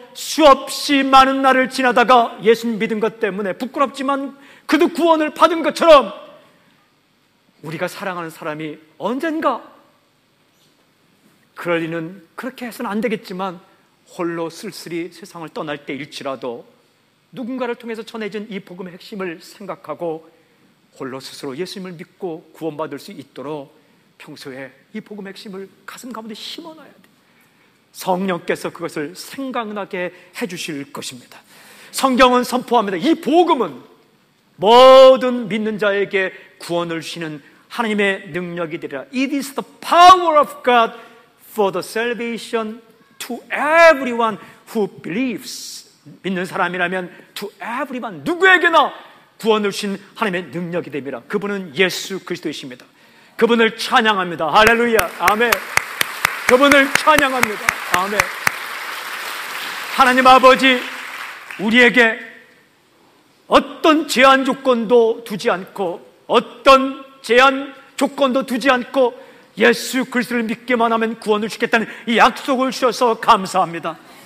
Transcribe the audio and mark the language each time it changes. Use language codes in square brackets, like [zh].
[ko] 수없이 많은 날을 지나다가 예수님 믿은 것 때문에 부끄럽지만 그도 구원을 받은 것처럼 우리가 사랑하는 사람이 언젠가, 그럴 리는 그렇게 해서는 안 되겠지만 홀로 쓸쓸히 세상을 떠날 때일지라도 누군가를 통해서 전해진 이 복음의 핵심을 생각하고 홀로 스스로 예수님을 믿고 구원받을 수 있도록 평소에 이 복음의 핵심을 가슴 가운데 심어놔야 돼요. 성령께서 그것을 생각나게 해주실 것입니다. 성경은 선포합니다. 이 복음은 모든 믿는 자에게 구원을 주시는 하나님의 능력이 되리라. [en] It is the power of God for the salvation to everyone who believes. [ko] 믿는 사람이라면 [en] to everyone, [ko] 누구에게나 구원을 주신 하나님의 능력이 됩니다. 그분은 예수 그리스도이십니다. 그분을 찬양합니다. 할렐루야. 아멘. 그분을 찬양합니다. 아멘. 하나님 아버지, 우리에게 어떤 제한 조건도 두지 않고, 어떤 제한 조건도 두지 않고 예수 그리스도를 믿기만 하면 구원을 주겠다는 이 약속을 주셔서 감사합니다.